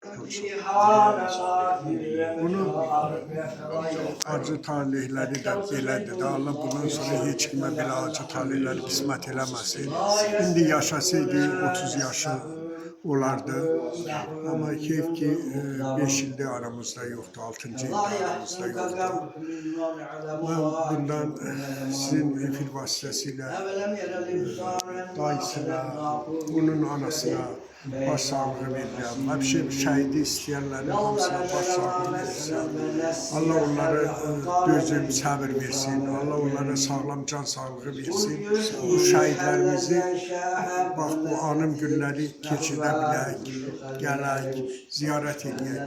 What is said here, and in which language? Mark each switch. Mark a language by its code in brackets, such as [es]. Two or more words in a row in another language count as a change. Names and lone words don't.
[az] Bunu acı talihləri də belədir də. Allah bundan sonra heç kimə belə acı talihləri qismət eləməsin. İndi yaşasaydı 30 yaşı olardı. [tr] Ama keyif ki 5 ildir aramızda yoktu, 6. ilde aramızda yoktu. Ben bundan sizin efir vasıtasıyla dayısına, [az] onun anasına baş sağlığı verirəm. Hepsi şəhidi istəyənlərin hamısına baş sağlığı verirəm. Allah onları dözüm, səbir versin. Allah onlara sağlam can sağlığı versin. Bu şəhidlərimizi bax bu anım günləri keçirə bilək, gələk, ziyarət edək.